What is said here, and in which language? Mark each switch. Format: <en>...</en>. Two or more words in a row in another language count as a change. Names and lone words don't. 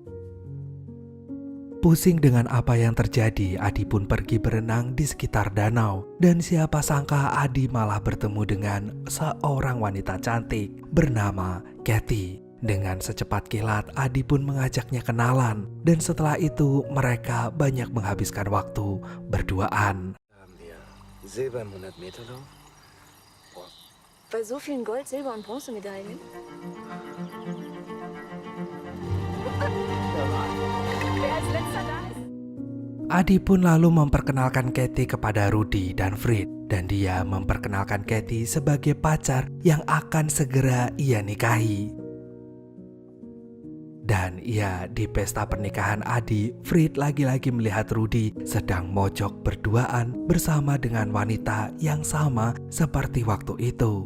<id>Pusing dengan apa yang terjadi, Adi pun pergi berenang di sekitar danau. Dan siapa sangka Adi malah bertemu dengan seorang wanita cantik bernama Kathy. Dengan secepat kilat, Adi pun mengajaknya kenalan. Dan setelah itu mereka banyak menghabiskan waktu berduaan.</id> <de>Silber im 100-Meter-Lauf? Bei so vielen Gold-, Silber- und Bronzemedaillen? Wer als letzter da ist?</de> <id>Adi pun lalu memperkenalkan Kathy kepada Rudy dan Frit. Dan dia memperkenalkan Kathy sebagai pacar yang akan segera ia nikahi. Dan ya, di pesta pernikahan Adi, Frit lagi-lagi melihat Rudy sedang mojok berduaan bersama dengan wanita yang sama seperti waktu itu.</id>